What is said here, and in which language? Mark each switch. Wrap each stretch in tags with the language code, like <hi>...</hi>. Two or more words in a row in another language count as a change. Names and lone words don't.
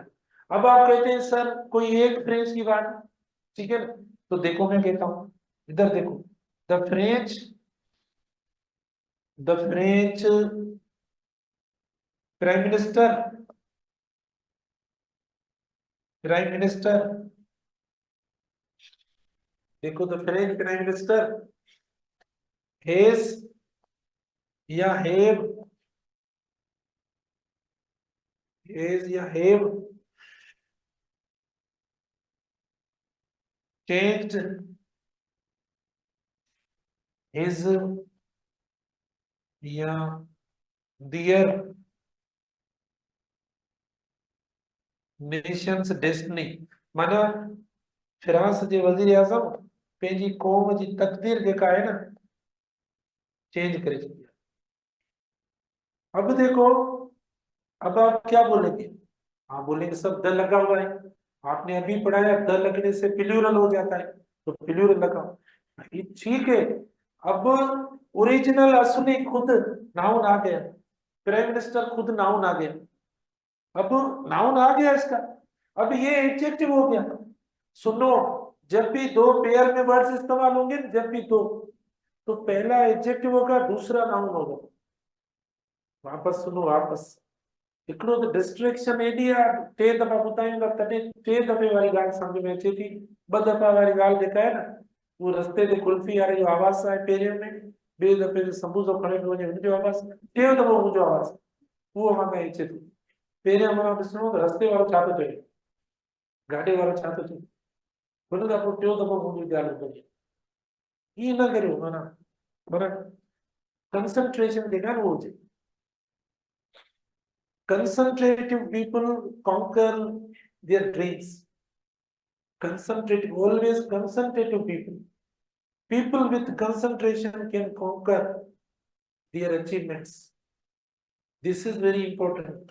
<hi>अब आप कहते हैं सर कोई एक फ्रेंच की बात, ठीक है ना, तो देखो मैं कहता हूं, इधर देखो,</hi> <en>the French, the French prime minister, prime minister, देखो the French prime minister has या have, has या have changed his या their nation's destiny,</en> <sd>माना फ्रांस जे वजीर आजम पंहिंजी कौम जी तकदीर जेका है ना चेंज करे छॾी।</sd> <hi>अब देखो, अब आप क्या बोलेंगे, आप बोलेंगे सब द लगा हुआ है, आपने अभी पढ़ाया द लगने से प्लूरल हो जाता है, तो प्लूरल लगाओ, ये ठीक है। अब ओरिजिनल असली खुद नाउन आ गया, प्राइम मिनिस्टर खुद नाउन आ गया, अब नाउन आ गया इसका, अब ये एडजेक्टिव हो गया। सुनो, जब भी दो पेयर में वर्ड्स इस्तेमाल होंगे, जब भी दो, तो पहला एडजेक्टिव होगा, दूसरा नाउन होगा। वापस सुनो, वापस,</hi> <sd>हिकिड़ो त डिस्ट्रेक्शन एडी आहे, टे दफ़ा ॿुधाईंदा तॾहिं टे दफ़े वारी ॻाल्हि सम्झ में अचे थी, ॿ दफ़ा वारी ॻाल्हि जेका आहे न, उहो रस्ते ते कुल्फी वारे जो आवाज़ आहे पहिरियों में, ॿिए दफ़े ते संबोसो खणे पियो वञे हुनजो आवाज़, टियों दफ़ो मुंहिंजो आवाज़, उहो मां अचे थो। पहिरियों मां ॾिसणो त रस्ते वारो छा थो चए, गाॾी वारो छा थो चए, हुन खां पोइ टियों दफ़ो मुंहिंजी ॻाल्हि ॿुधणी, ईअं न करियो, माना पर कंसंट्रेशन जेका न उहो हुजे।</sd> <en>Concentrative people conquer their dreams. Concentrative, always concentrative people. People with concentration can conquer their achievements. This is very important.</en>